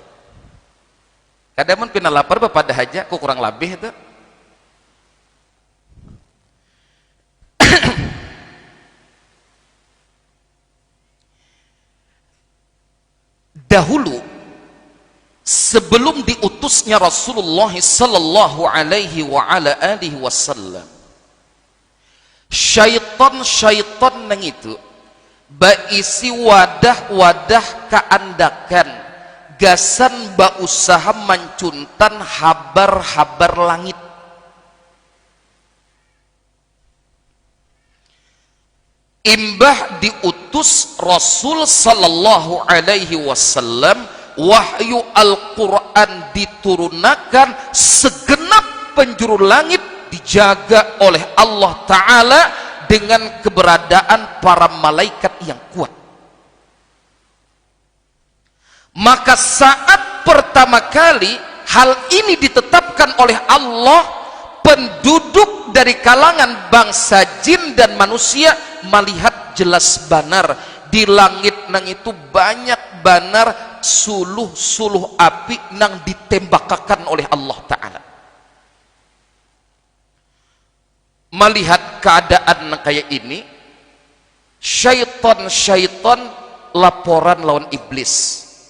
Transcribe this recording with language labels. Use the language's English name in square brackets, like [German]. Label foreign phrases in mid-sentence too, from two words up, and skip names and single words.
[Banjar] Kadamun pina lapar pada haja, ku kurang lebih itu. Dahulu sebelum diutusnya Rasulullah [Arabic] صلى الله عليه وعلى آله وسلم, [Banjar] syaitan nang itu baisi wadah-wadah keandakan gasan ba usaha mancuntan habar-habar langit. Imbah diutus Rasul [Arabic] صلى الله عليه وسلم, [Banjar] wahyu Al-Quran diturunakan, segenap penjuru langit dijaga oleh Allah Ta'ala dengan keberadaan para malaikat yang kuat. Maka saat pertama kali hal ini ditetapkan oleh Allah, penduduk dari kalangan bangsa jin dan manusia melihat jelas banar di langit nang itu banyak banar suluh-suluh api nang ditembakakan oleh Allah Ta'ala. Melihat keadaan kayak ini, syaitan laporan lawan iblis.